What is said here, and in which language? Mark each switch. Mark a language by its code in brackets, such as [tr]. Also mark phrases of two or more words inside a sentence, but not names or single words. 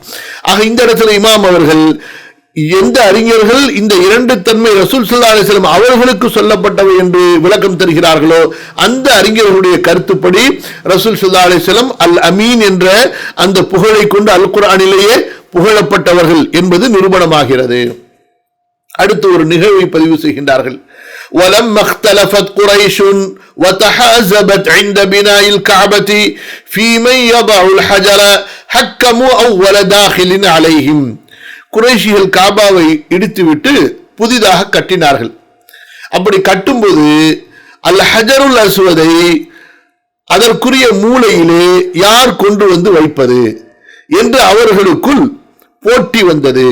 [ta] ஆக இந்த இடத்துல இமாம் அவர்கள், எந்த அறிஞர்கள் இந்த இரண்டு தன்மை ரசூல் [ar] صلى الله عليه وسلم [ta] அவர்களுக்கு சொல்லப்பட்டவை என்று விளக்கம் தருகிறார்களோ அந்த அறிஞர்களுடைய கருத்துப்படி ரசூல் [ar] صلى الله عليه وسلم [ta] அல் அமீன் என்ற அந்த புகழை கொண்டு அல் குர்ஆனிலேயே புகழப்பட்டவர்கள் என்பது நிரூபணமாகிறது. அடுத்து ஒரு நிகழ்வை பதிவு செய்கின்றார்கள். [ar] وَلَمَّا اخْتَلَفَتْ قُرَيْشٌ وَتَحَازَبَتْ عِنْدَ بِنَاءِ الْكَعْبَةِ فِي مَنْ يَضَعُ الْحَجَرَ حَكَّمُوا أَوَّلَ دَاخِلٍ عَلَيْهِمْ. [ta] குறைஷிகள் காபாவை இடித்துவிட்டு புதிதாக கட்டினார்கள். அப்படி கட்டும்போது அல் ஹஜருல் அஸ்வதை அதற்குரிய மூலையிலே யார் கொண்டு வந்து வைப்பது என்று அவர்களுக்குள் போட்டி வந்தது.